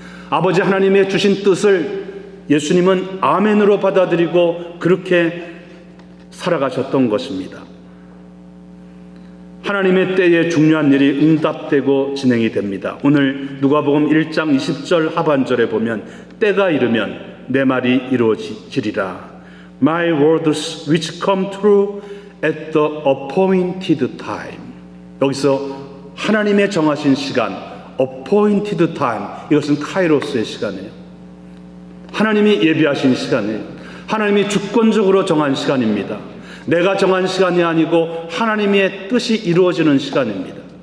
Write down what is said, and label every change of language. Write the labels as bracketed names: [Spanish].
[Korean] 아버지 하나님의 주신 뜻을 예수님은 아멘으로 받아들이고 그렇게 살아가셨던 것입니다. 하나님의 때에 중요한 일이 응답되고 진행이 됩니다. 오늘 누가복음 1장 20절 하반절에 보면 때가 이르면 내 말이 이루어지리라. [English] My words which come true at the appointed time. [Korean] 여기서 하나님의 정하신 시간, appointed time, 이것은 카이로스의 시간이에요. 하나님이 예비하신 시간이에요. 하나님이 주권적으로 정한 시간입니다. 내가 정한 시간이 아니고 하나님의 뜻이 이루어지는 시간입니다.